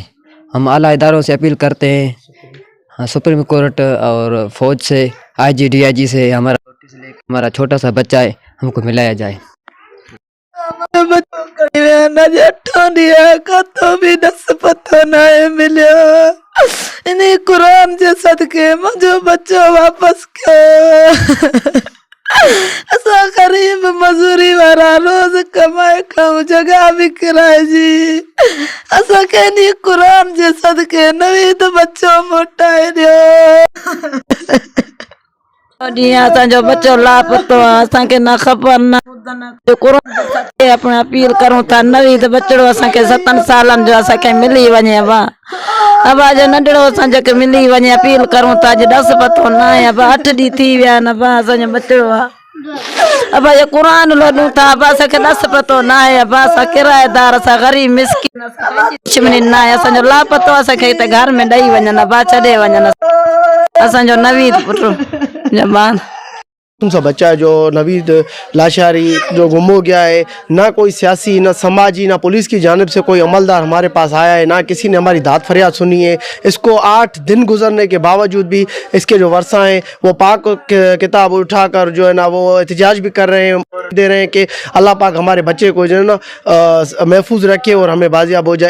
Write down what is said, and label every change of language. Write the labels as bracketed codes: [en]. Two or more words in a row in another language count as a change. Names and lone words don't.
[ur] ہم اعلیٰ اداروں سے اپیل کرتے ہیں، ہاں، سپریم کورٹ اور فوج سے، IG DIG سے ہمارا چھوٹا سا بچہ ہے، ہم کو ملایا جائے. [sd] कुरान जे सदके मुझो बच्चो वापस कर। असा गरीब मजूरी वारा रोज कमाए खाऊं, जगह भी किराए जी। असा कहनी कुरान जे सदके नवीद बच्चो मोटाए दियो। असांजो बच्चो लापतो आहे, असांखे न ख़बर न कुरान अपने अपील करूं था। नवीद बच्चो असांखे 7 सालनि जो असांखे मिली वञे। अबा जो नंढड़ो असांखे मिली वञे, अपील करूं था। अॼु 10 पतो न आहे, 8 ॾींहं थी विया आहिनि। असांजो बच्चो आहे। अबा जो क़ुरान लॾूं था, असांखे 10 पतो न आहे। असां किराएदार, असां ग़रीब मिसकिन, दुश्मनी न आहे। असांजो लापतो असांखे हिते घर में ॾेई वञनि, छॾे वञनि। असांजो नवीद पुटु जमान [ur] سا بچہ ہے جو نوید لاشاری جو گم ہو گیا ہے. نہ کوئی سیاسی، نہ سماجی، نہ پولیس کی جانب سے کوئی عملدار ہمارے پاس آیا ہے، نہ کسی نے ہماری داد فریاد سنی ہے. اس کو 8 دن گزرنے کے باوجود بھی اس کے جو ورثا ہیں وہ پاک کتاب اٹھا کر جو ہے نا وہ احتجاج بھی کر رہے ہیں، دے رہے ہیں کہ اللہ پاک ہمارے بچے کو جو ہے نا محفوظ رکھے اور ہمیں بازیاب ہو جائے.